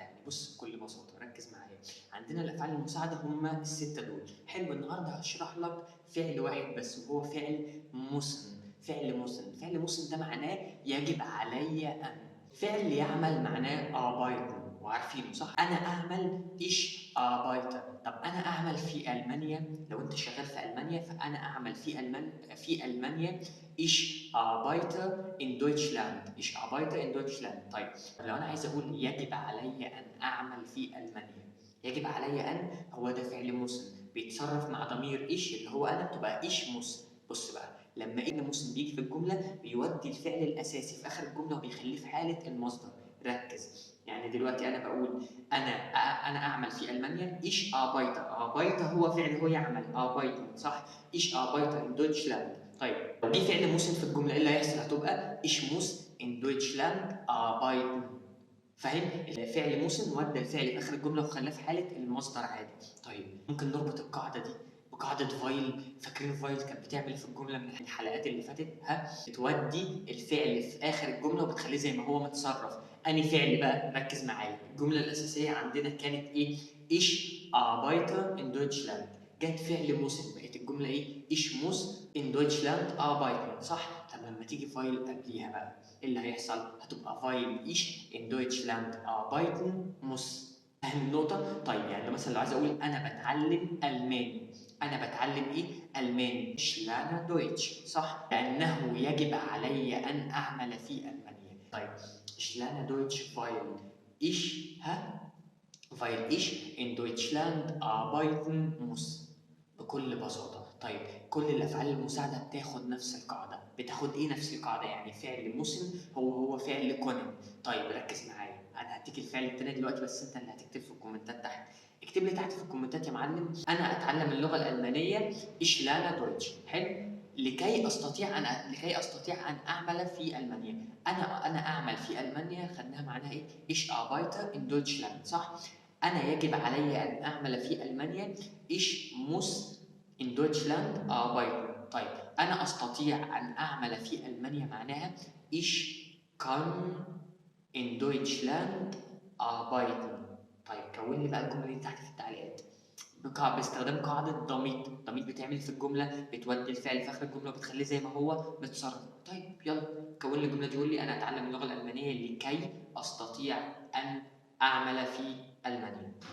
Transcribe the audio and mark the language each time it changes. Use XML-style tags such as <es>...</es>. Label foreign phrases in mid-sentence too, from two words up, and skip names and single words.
<ar>يعني بص بكل بساطة ركز معايا. عندنا الأفعال المساعدة هما الستة دول. حلو، النهارده هشرح لك فعل واحد بس وهو فعل مسن. فعل مسن، فعل مسن ده معناه يجب علي أن. فعل يعمل معناه arbeiten وعارفينه صح؟ أنا أعمل</ar> <de>ich arbeite.</de> <ar>طب أنا أعمل في ألمانيا، لو أنت شغال في ألمانيا فأنا أعمل في ألمانيا</ar> <de>ich arbeite in Deutschland. Ich arbeite in Deutschland.</de> <ar>طيب لو أنا عايز أقول يجب علي أن أعمل في ألمانيا، يجب علي أن هو ده فعل مسن بيتصرف مع ضمير إيش اللي هو أنا، بتبقى إيش مسن. بص بقى، لما إن مسن بيجي في الجملة بيودي الفعل الأساسي في آخر الجملة وبيخليه في حالة المصدر. ركز، يعني دلوقتي أنا بقول أنا أعمل في ألمانيا</ar> <de>ich arbeite.</de> <ar>arbeite هو فعل هو يعمل arbeiten صح؟</ar> <de>ich arbeite in Deutschland.</de> <ar>طيب لو جه فعل مسن في الجملة إيه اللي هيحصل؟</ar> <de>هتبقى ich muss in Deutschland arbeiten.</de> <ar>فاهم؟ الفعل مسن ودى الفعل في آخر الجملة وخلاه في حالة المصدر عادي. طيب ممكن نربط القاعدة دي بقاعدة فايل. فاكرين فايل كانت بتعمل في الجملة من الحلقات اللي فاتت؟ بتودي الفعل في آخر الجملة وبتخليه زي ما هو متصرف. أنهي فعل بقى؟ ركز معايا. الجملة الأساسية عندنا كانت إيه؟</ar> <de>ich arbeite in Deutschland.</de> <ar>جت فعل مسن بقت الجملة إيه؟</ar> <de>ich muss in Deutschland arbeiten صح؟</de> <ar>طب لما تيجي فايل قبليها بقى إيه اللي هيحصل؟</ar> <de>هتبقى فايل ich in Deutschland arbeiten muss.</de> <ar>فاهم النقطة؟ طيب يعني مثلا لو عايز أقول أنا بتعلم ألماني، أنا بتعلم إيه؟ ألماني.</ar> <de>ich lerne Deutsch صح؟</de> <ar>لأنه يجب علي أن أعمل في ألمانيا.</ar> <de>طيب ich lerne Deutsch weil ich in Deutschland arbeiten muss.</de> <ar>بكل بساطة. طيب كل الأفعال المساعدة بتاخد نفس القاعدة. بتاخد إيه نفس القاعدة؟ يعني فعل مسن هو فعل كونن. طيب ركز معايا، أنا هديك الفعل التاني دلوقتي بس أنت اللي هتكتب في الكومنتات تحت. اكتب لي تحت في الكومنتات يا معلم: أنا أتعلم اللغة الألمانية</ar> <de>ich lerne Deutsch.</de> <ar>حلو؟ لكي أستطيع أن أعمل في ألمانيا. أنا أعمل في ألمانيا خدناها معناها إيه؟</ar> <de>ich arbeite in Deutschland صح؟</de> <ar>أنا يجب علي أن أعمل في ألمانيا</ar> <de>ich muss in Deutschland arbeiten.</de> <ar>طيب أنا أستطيع أن أعمل في ألمانيا معناها</ar> <de>ich kann in Deutschland arbeiten.</de> <ar>طيب كون لي بقى الجملة دي تحت في التعليقات باستخدام قاعدة ضمير. ضمير بتعمل في الجملة بتودي الفعل في آخر الجملة وبتخليه زي ما هو متصرف. طيب يلا كون لي الجملة دي وقول لي: أنا أتعلم اللغة الألمانية لكي أستطيع أن أعمل في ألمانيا.</ar>